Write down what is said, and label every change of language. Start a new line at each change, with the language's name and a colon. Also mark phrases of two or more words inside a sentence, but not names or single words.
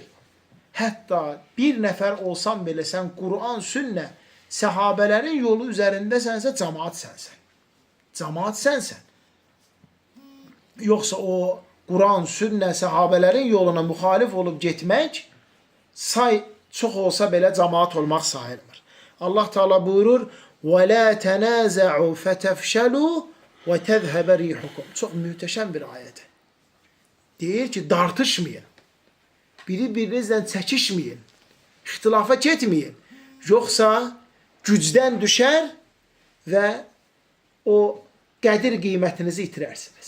Azerbaijani: Hətta bir nəfər olsan belə sən Quran, sünnə, səhabələrin yolu üzərindəsənsə cemaat sənsən. Cemaat sənsən. Yoxsa o Quran, sünnə, səhabələrin yoluna müxalif olub getmək say çox olsa belə cemaat olmaq sayılmır. Allah Teala buyurur:
Arabic: وَلَا تَنَازَعُوا فَتَفْشَلُوا وَتَذْهَبَ رِيحُكُمْ.
Azerbaijani: Çox mühtəşəm bir ayədir. Deyir ki, dartışmayın. Biri-birinizlə çəkişməyin. İxtilafa getməyin. Yoxsa gücdən düşər və o qədir qiymətinizi itirərsiniz.